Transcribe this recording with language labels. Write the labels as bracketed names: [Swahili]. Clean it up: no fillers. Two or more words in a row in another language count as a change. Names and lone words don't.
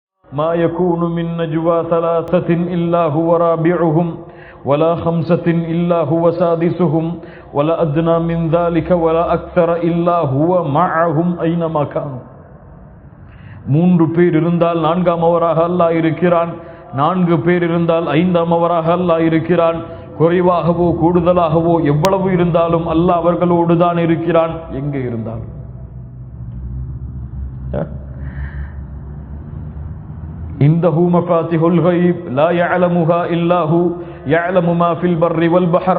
[Arabic] ما يكون من نجوى ثلاثة إلا هو رابعهم ولا خمسة إلا هو سادسهم ولا أدنى من ذلك ولا أكثر إلا هو معهم أينما كانوا. [Tamil] மூன்று பேர் இருந்தால் நான்காமவராக அல்லாஹ் இருக்கிறான், நான்கு பேர் இருந்தால் ஐந்தாமவராக அல்லாஹ் இருக்கிறான். குறைவாகவோ கூடுதலாகவோ எவ்வளவு இருந்தாலும் அல்லாஹ் அவர்களோடு தான் இருக்கிறான் எங்கே இருந்தாலும். [Arabic] عنده مفاتح الغيب لا يعلمها إلا هو يعلم ما في البر والبحر.